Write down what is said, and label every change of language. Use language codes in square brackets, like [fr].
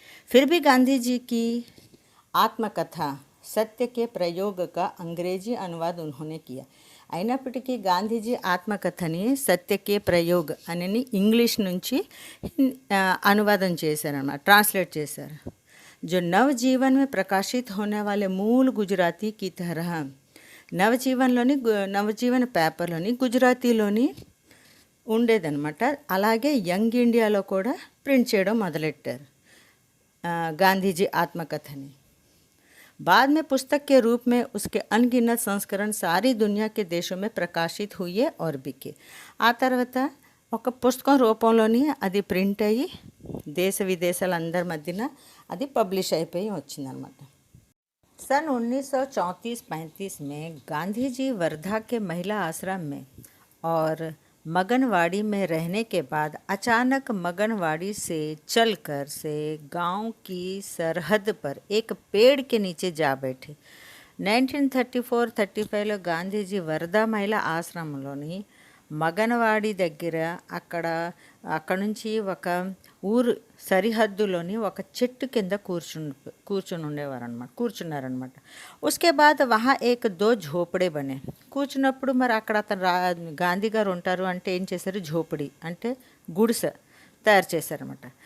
[hi] फिर भी गांधी जी की आत्मकथा सत्य के प्रयोग का अंग्रेजी अनुवाद उन्होंने किया. [te] అయినప్పటికీ గాంధీజీ ఆత్మకథని సత్యకే ప్రయోగ్ అని ఇంగ్లీష్ నుంచి అనువాదం చేశారన్నమాట, ట్రాన్స్లేట్ చేశారు. [hi] जो नवजीवन में प्रकाशित होने वाले मूल गुजराती की तरह [te] నవజీవన్ పేపర్లోని గుజరాతీలోని ఉండేదన్నమాట. అలాగే యంగ్ ఇండియాలో కూడా ప్రింట్ చేయడం మొదలెట్టారు [hi] गांधीजी आत्मकथनी. बाद में पुस्तक के रूप में उसके अनगिनत संस्करण सारी दुनिया के देशों में प्रकाशित हुए और बिके. [te] ఆ తర్వాత ఒక పుస్తకం రూపంలోని అది ప్రింట్ అయ్యి దేశ విదేశాలందరి మధ్యన అది పబ్లిష్ అయిపోయి వచ్చిందనమాట. [hi] सन 1934-35 में गांधी जी वर्धा के महिला आश्रम में और मगनवाड़ी में रहने के बाद अचानक मगनवाड़ी से चलकर से गांव की सरहद पर एक पेड़ के नीचे जा बैठे. [te] 1934-35లో గాంధీజీ వర్ధా మహిళా ఆశ్రమంలోని మగనవాడి దగ్గర అక్కడ నుంచి ఒక ఊరు సరిహద్దులోని ఒక చెట్టు కింద కూర్చున్నారనమాట. [hi] ఉస్కే బాద్ వహా ఏక్ దో ఝోపడే బనే. [te] కూర్చున్నప్పుడు మరి అక్కడ అతను గాంధీ గారు ఉంటారు అంటే ఏం చేశారు, ఝోపడి అంటే గుడిసె తయారు చేశారనమాట.